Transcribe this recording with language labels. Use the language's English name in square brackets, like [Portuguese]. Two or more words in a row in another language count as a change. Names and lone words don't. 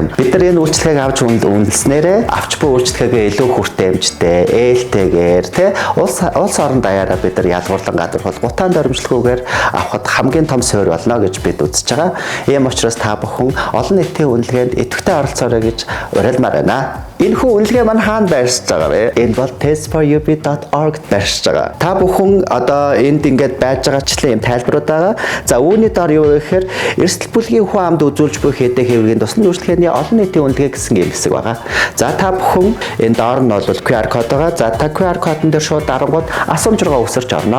[Mongolian] Бид нар энэ үйлчилгээг авч үнэлснээрээ авч буй үйлчилгээгээ илүү хүртээмжтэй, ээлтэйгээр улс орон даяараа бид нар ялгуурлан гадуурхал гутаан дөрмжлөхгүйгээр авахд хамгийн том суурь болно гэж бид үзэж байгаа. Ийм учраас та бүхэн олон нийтийн үнэлгээнд идэвхтэй оролцоорой гэж уриалмаар байна. Энэхүү үнэлгээ маань хаана байршиж байгаа вэ? Энэ бол test4up.org байршиж байгаа. Та бүхэн одоо энд ингээд байж байгаачлан юм тайлбарууд байгаа. За үүний доор юу вэ гэхээр эрсдэл бүлгийн хүн амд үзүүлж буй хэдэн хэврийн тусны үйлчлэгээний олон нийтийн үнэлгээ гэсэн юм хэсэг байгаа. За та бүхэн энэ доор нь бол QR код байгаа. За та QR кодон дээр шууд дарангууд асуумж руугаа өсөрч орно.